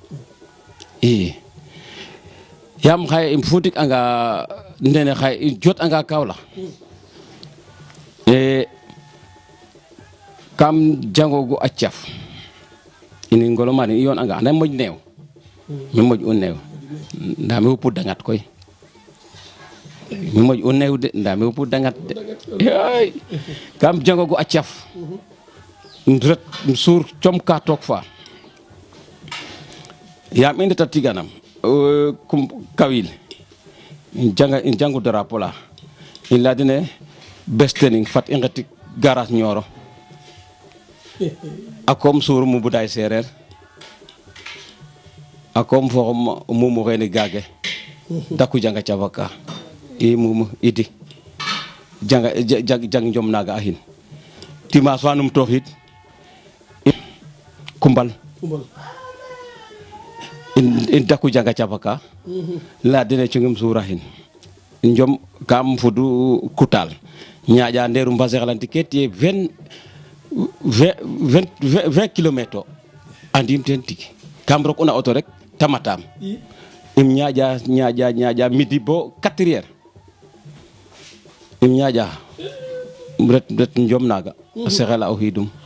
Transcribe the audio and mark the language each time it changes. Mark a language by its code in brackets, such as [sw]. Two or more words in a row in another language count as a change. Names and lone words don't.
[srr] yam xaye im futik anga ndene xaye i jot anga Kaolack kam jangogu a caf ini ngolo mani i yon anga anda moƴ neew mi moƴ u neew nda mi xupu dangat koy mi moƴ u neew de nda mi xupu dangat de kam jangogu a caf ret suur com ka took fa yam i ndeta tiganam kawil in jangu drapeau la in leya dene bes tening fat i ngetik garage Nioro a koom suur mu buday sereer a koom foxum mumu xene gage daku janga cafaka i mumu idi jang njom naga a xin dimanche fa num toxid kumbal in daku janga cafaka la dene cungim surahin njom kam fudu kutal ñaaƴa nderum basexlanti ke tiye 20 kilometres andim ten tig kam rok una auto rek tamatam im ñaaƴa midi bo 4 heures im ñaaƴa ret njom naga a sexela o xidum